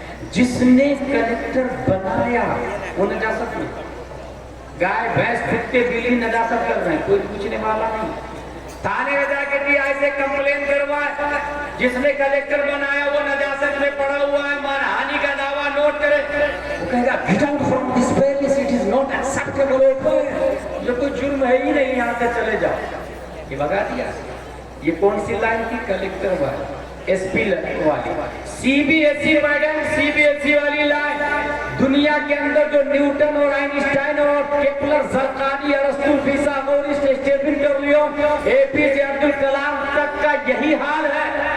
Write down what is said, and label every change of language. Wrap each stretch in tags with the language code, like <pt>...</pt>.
<ur>جس نے کلیکٹر بنایا وہ نجاست میں، گائے بھینس کتے بلی نجاست کر رہے ہیں، کوئی پوچھنے والا نہیں. تھانے میں جا کے ڈی آئی سے کمپلین کروائے، جس نے کلیکٹر بنایا وہ نجاست میں پڑا ہوا ہے، مانہانی کا دعویٰ نوٹ کرے. وہ کہے گا</ur> <en>get out from this place, it is not acceptable.</en> <ur>یہ کوئی جرم ہے ہی نہیں، یہاں سے چلے جاؤ. یہ بگا دیا. یہ کون سی لائن تھی؟ کلیکٹر والی، ایس پی والی. C B S C madam, C B S C والی لائن. دنیا کے اندر جو نیوٹن اور آئنسٹائن اور کیپلر، زرقانی، ارسطو، فیثاغورس، اسٹیفن ڈبلیون، اے پی جے عبد الکلام تک کا یہی حال ہے.</ur>